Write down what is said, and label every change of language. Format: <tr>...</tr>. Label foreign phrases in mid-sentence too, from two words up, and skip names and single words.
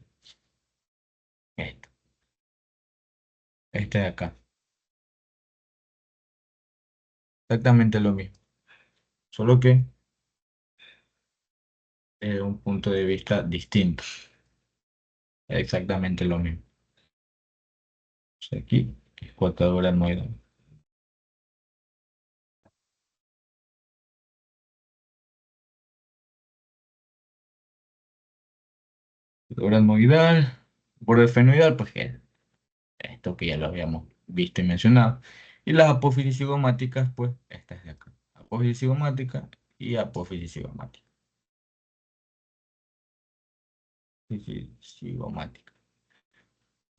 <es>Esto. Este de acá. Exactamente lo mismo. Solo que es un punto de vista distinto. Es exactamente lo mismo. O sea, aquí, escotadura etmoidal. Escotadura etmoidal. Borde fenoidal, pues que esto que ya lo habíamos visto y mencionado. Y las apófisis cigomáticas, pues esta es de acá. Apófisis cigomática y apófisis cigomática. Apófisis cigomática.</es>